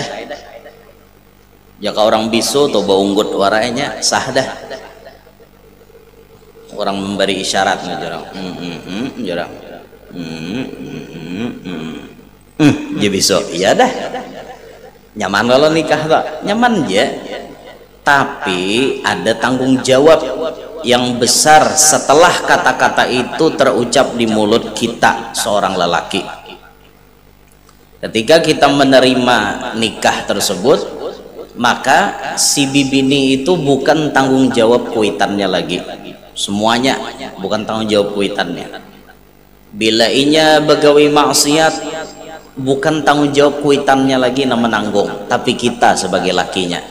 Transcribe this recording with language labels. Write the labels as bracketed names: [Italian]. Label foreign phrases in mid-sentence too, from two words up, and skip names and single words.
[Banjar] Jika orang bisu atau baunggut waranya sah dah. Orang memberi isyarat jarang, jarang, dia bisu, iya dah. Nyaman kalau nikah tak? Nyaman ya. [Indonesian] Tapi ada tanggung jawab yang besar setelah kata-kata itu terucap di mulut kita seorang lelaki. Ketika kita menerima nikah tersebut, [Banjar] maka si bibini itu bukan tanggung jawab kuitannya lagi. Semuanya bukan tanggung jawab kuitannya. Bila inya begawi maksiat, bukan tanggung jawab kuitannya lagi yang menanggung, tapi kita sebagai lakinya.